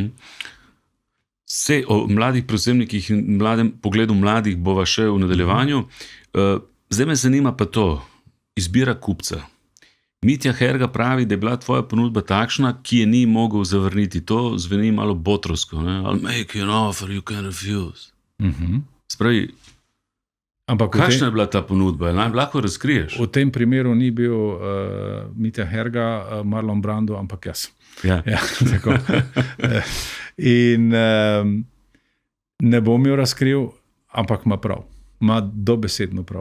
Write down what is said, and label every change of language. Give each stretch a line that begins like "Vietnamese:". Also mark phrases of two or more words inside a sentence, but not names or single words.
Slovenian: Vse o mladih prevzemnikih in mladem pogledu mladih bova še v nadaljevanju. Zdaj me zanima pa to, izbira kupca. Mitja Herga pravi, da je bila tvoja ponudba takšna, ki je ni mogel zavrniti. To zveni malo botrovsko.
English: I'll make you an offer you can refuse.
Slovenian: Spravi, Ampak Kakšna je bila ta ponudba? Lahko razkriješ? v tem primeru ni bil Mitja Herga, Marlon Brando, ampak jaz. Ja. Ja, tako. In ne bom jo razkril, ampak ima prav. Ima dobesedno prav.